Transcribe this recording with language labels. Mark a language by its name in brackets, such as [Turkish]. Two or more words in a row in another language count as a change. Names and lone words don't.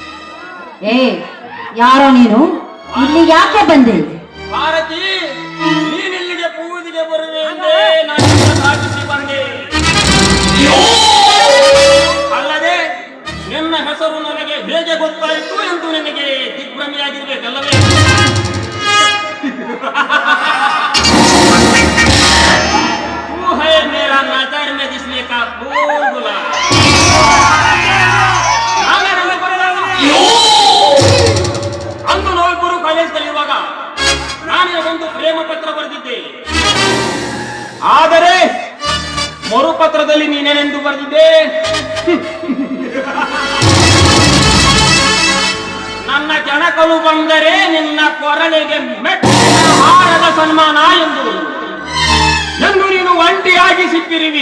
[Kannada] ಯಾರೋ ನೀನು? ಇಲ್ಲಿ ಯಾಕೆ ಬಂದೆ? ಭಾರತಿ, ನೀನಿಲ್ಲಿಗೆ ಪೂಜೆಗೆ ಬರುವೆ ಎಂದೇ ನಾನು ಸಾಧಿಸಿ ಬಂದೆ. ಅಲ್ಲದೆ ನಿನ್ನ ಹೆಸರು ನನಗೆ ಹೇಗೆ ಗೊತ್ತಾಯಿತು ಎಂದು ನಿನಗೆ ದಿಗ್ಭ್ರಮೆಯಾಗಿರ್ಬೇಕಲ್ಲವೇ? [Hindi] तू है मेरा नजर में दिसने का बुलबुला. [Kannada] ಅಂದು ನಾವಿಬ್ಬರು ಕಾಲೇಜ್ ಕಲಿಯುವಾಗ ನಾನೇ ಒಂದು ಪ್ರೇಮ ಪತ್ರ ಬರೆದಿದ್ದೆ. ಆದರೆ ಮರುಪತ್ರದಲ್ಲಿ ನೀನೇನೆಂದು ಬರೆದಿದ್ದೆ? ನನ್ನ ಕೆಣಕಲು ಬಂದರೆ ನಿನ್ನ ಕೊರಳಿಗೆ ಮೆಟ್ಟಿನ ಹಾರದ ಸನ್ಮಾನ ಎಂದು ನೀನು ಒಂಟಿಯಾಗಿ ಸಿಕ್ಕಿರುವಿ.